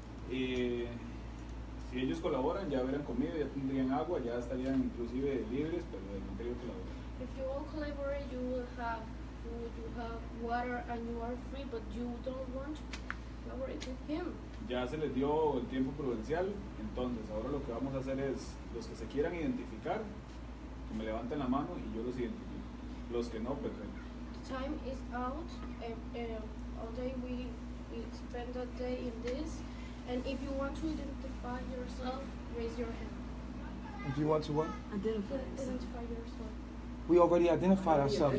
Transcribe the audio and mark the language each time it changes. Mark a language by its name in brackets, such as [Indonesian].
[Spanish] Si ellos colaboran, ya hubieran comido, ya tendrían agua, ya estarían inclusive libres, pero no querían colaborar. [English] If you all collaborate, you will have food, you have water, and you are free, but you don't want. collaborate with him. [Spanish] Ya se les dio el tiempo prudencial, entonces ahora lo que vamos a hacer es, los que se quieran identificar, que me levanten la mano y yo los identifico. Los que no, perfecto. [English] Time is out. All day we spend a day in this, and if you want to identify yourself, raise your hand. If you want to what? Identify yourself. We already identified ourselves.